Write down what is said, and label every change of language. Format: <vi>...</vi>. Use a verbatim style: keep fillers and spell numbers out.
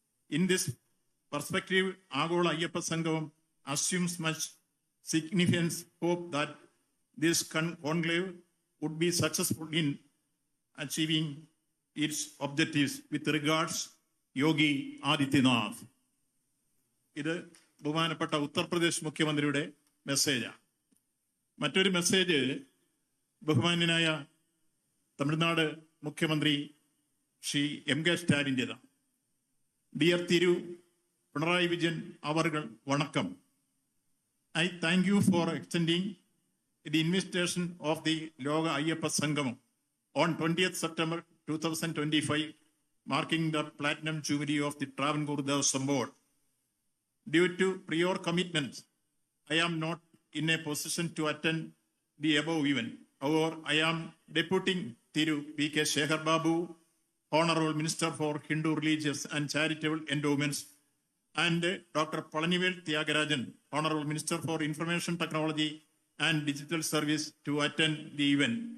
<en>In this perspective, Agola Ayyappa Sangam assumes much significance, hope that this con- conclave would be successful in achieving its objectives. With regards, Yogi Adityanath.</en> <ml>ഇത് ബഹുമാനപ്പെട്ട ഉത്തർപ്രദേശ് മുഖ്യമന്ത്രിയുടെ മെസ്സേജാണ്. മറ്റൊരു message ബഹുമാന്യനായ തമിഴ്നാട് മുഖ്യമന്ത്രി Shri M K സ്റ്റാലിൻ്റെതാണ്.</ml> <en>dear Thiru Pinarayi Vijayan</en> <ta>അവർകൾ വണക്കം.</ta> <en>I thank you for extending the invitation of the Loka Ayyappa Sangamam on twentieth September two thousand twenty five marking the platinum jubilee of the Travancore Devaswom board. Due to prior commitments, I am not in a position to attend the above event. However, I am deputing Thiru P K Shekhar Babu, Honorable Minister for Hindu Religious and Charitable Endowments, and Doctor Palanivel Thiagarajan, Honorable Minister for Information Technology and Digital Service, to attend the event.</en>